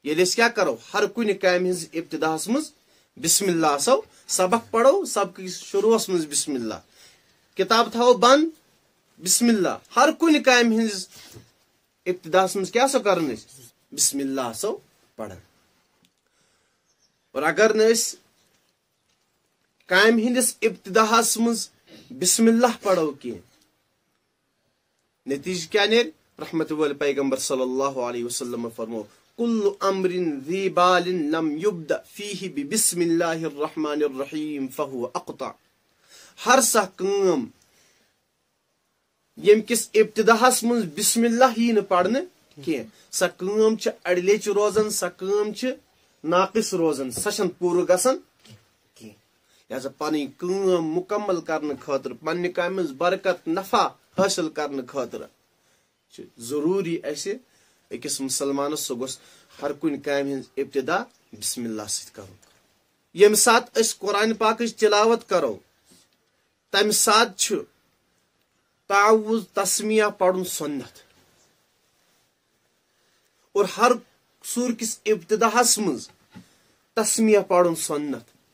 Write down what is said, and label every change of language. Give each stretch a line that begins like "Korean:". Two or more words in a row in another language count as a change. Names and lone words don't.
Kashmiri: ییٚلہِ أسۍ کیٛاہ کرو ہر کُنہِ کامہِ ہٕنٛز ابتداہس منٛز بسم اللہ آسو سبق پرو سبقٕکِس شروٗعس منٛز بسم اللہ کتاب تھاوو بند بسم اللہ ہر کُنہِ کامہِ ہٕنٛدِس ابتداہس منٛز کیٛاہ آسو کران أسۍ بسم اللہ آسو پران اور اگر نہٕ أسۍ کامہِ ہٕنٛدِس ابتداہس منٛز بسم اللہ پرو کینٛہہ نتیجہ کیٛاہ نیرِ رحمت وٲلۍ پیغمبر صلی اللہ علیہ وسلم فرمو
Arabic: کُلُّ امرٍ ذی بال لم یبدأ فیہ ببسم اللہ الرحمن الرحیم فہو اقطع
Kashmiri: ہر سا کٲم ییٚمہِ کِس ابتداہس منٛز بسم اللہ یی نہٕ پرنہٕ کینٛہہ سۄ کٲم چھِ اڑِ لیچہِ روزان سۄ کٲم چھِ ناقص روزان سۄ چھنہٕ پوٗرٕ گژھان کینٛہہ لہذا پنٕنۍ کٲم مکمل کرنہٕ خٲطرٕ پننہِ کامہِ منٛز برکت نفع حٲصِل کرنہٕ خٲطرٕ چھُ ضروٗری اسہِ أکِس مُسلمانس سُہ گوٚژھ ہر کُنہِ کامہِ ہٕنٛز ابتدا بسم اللہ سۭتۍ کرُن ییٚمہِ ساتہٕ أسۍ قرآن پاکٕچ تلاوت کرو تمہِ ساتہٕ چھُ تعوُذ تسمیہ پرُن سُنت اور ہر سورٕ کِس ابتداہس منٛز تسمیہ پرُن سُنت